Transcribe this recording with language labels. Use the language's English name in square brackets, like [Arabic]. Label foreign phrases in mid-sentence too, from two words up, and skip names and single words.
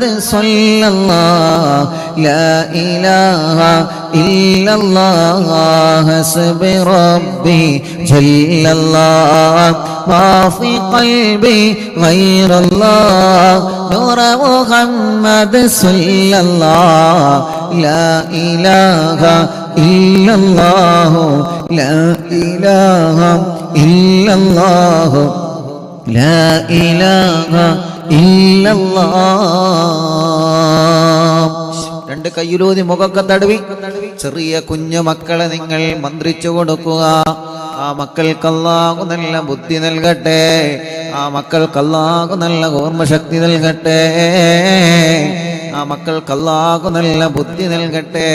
[Arabic] صلى الله لا إله إلا الله حسب ربي جل الله ما في قلبي غير الله نور محمد صلى الله لا إله إلا الله لا إله إلا الله لا إله إلا [Malayalam] الله രണ്ട് കയ്യിലൂതി മുഖക്കെ തടവി ചെറിയ കുഞ്ഞു മക്കളെ നിങ്ങൾ മന്ത്രിച്ചു കൊടുക്കുക. ആ മക്കൾക്ക് അല്ലാഹു നല്ല ബുദ്ധി നൽകട്ടെ, ആ മക്കൾക്ക് അല്ലാഹു നല്ല ഓർമ്മശക്തി നൽകട്ടെ, ആ മക്കൾക്ക് അല്ലാഹു നല്ല ബുദ്ധി നൽകട്ടെ.